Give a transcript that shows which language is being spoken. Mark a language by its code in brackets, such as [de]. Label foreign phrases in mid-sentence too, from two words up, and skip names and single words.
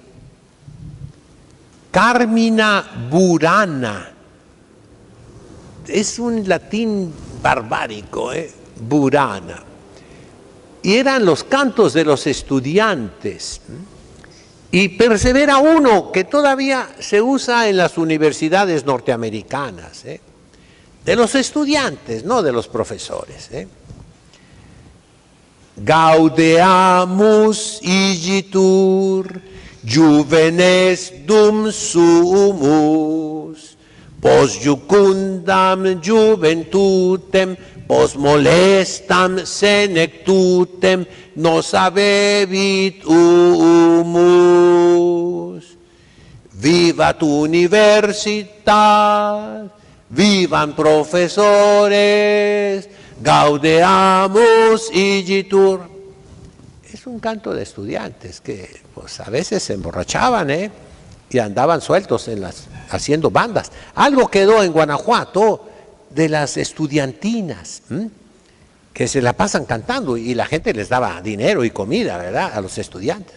[es] Carmina Burana, es un latín barbárico, Burana. Y eran los cantos de los estudiantes. Y persevera uno que todavía se usa en las universidades norteamericanas, de los estudiantes, no de los profesores. [la] Gaudeamus igitur juvenes dum sumus, pos jucundam juventutem, pos molestam senectutem, nos avevit humus. Vivat universitas, vivan profesores, gaudeamus igitur. [es] Es un canto de estudiantes que pues a veces se emborrachaban y andaban sueltos haciendo bandas. Algo quedó en Guanajuato de las estudiantinas, que se la pasan cantando y la gente les daba dinero y comida, ¿verdad?, a los estudiantes.